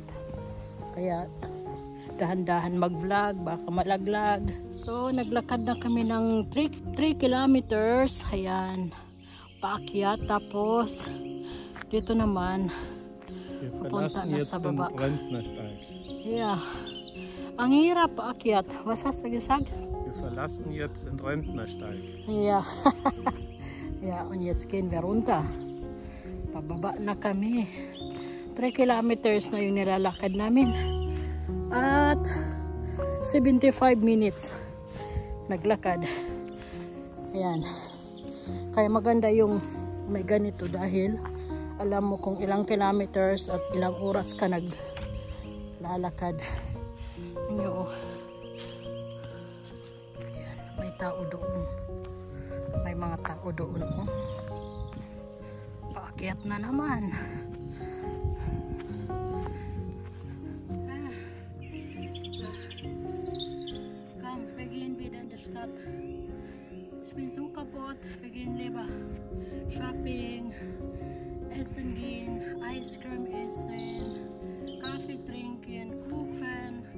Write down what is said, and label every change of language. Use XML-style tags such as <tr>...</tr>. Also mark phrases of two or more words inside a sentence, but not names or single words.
<tl>Kaya dahan-dahan mag-vlog, baka malaglag. So, naglakad na kami ng 3 kilometers. Ayan. Paakyat. Tapos, dito naman, pupunta na sa baba. Yeah. Ang hirap paakyat.</tl> <de>Was hast du gesagt? Wir verlassen jetzt den Rentnersteig. Ja. Ja, und jetzt gehen wir runter.</de> <tl>Pababa na kami. 3 kilometers na yung nilalakad namin. At 75 minutes naglakad. Ayan. Kaya maganda yung may ganito dahil alam mo kung ilang kilometers at ilang oras ka naglalakad. Inyo, ayan, may tao doon. May mga tao doon. Oh. Paakyat na naman.</tl> <de>Komm, wir gehen wieder in die Stadt. Ich bin so kaputt. Wir gehen lieber shopping, essen gehen,</de> <en>Ice Cream</en> <de>essen, Kaffee trinken, Kuchen.</de>